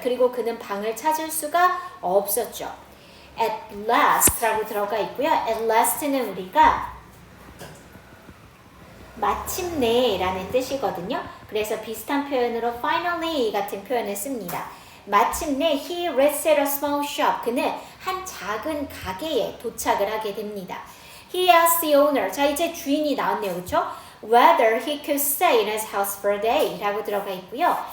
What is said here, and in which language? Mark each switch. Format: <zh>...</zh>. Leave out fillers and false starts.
<ko>그리고 그는 방을 찾을 수가 없었죠.</ko> <en>At last</en> <ko>라고 들어가 있고요. At last는 우리가 마침내 라는 뜻이거든요. 그래서 비슷한 표현으로 finally 같은 표현을 씁니다.</ko> <en>마침내 he reached a small shop.</en> <ko>그는 한 작은 가게에 도착을 하게 됩니다.</ko> <en>He asked the owner.</en> <ko>자, 이제 주인이 나왔네요. 그렇죠?</ko> <en>Whether he could stay in his house for a day</en> <ko>라고 들어가 있고요.</ko>